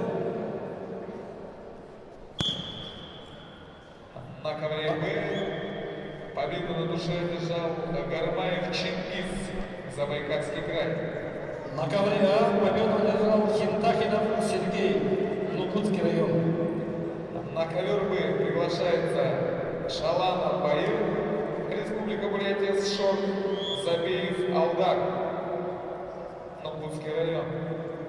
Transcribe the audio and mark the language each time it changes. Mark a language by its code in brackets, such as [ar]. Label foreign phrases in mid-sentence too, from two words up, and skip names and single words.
[ru] На ковре Б победу на душе одержал Гармаев Чингис, Забайкальский край. На ковре А победу одержал Хинтахинов Сергей, Нукутский район. На ковер Б приглашается Шаланов Баир, Республика Бурятия СШОР, Забеев Алдар, Нукутский район.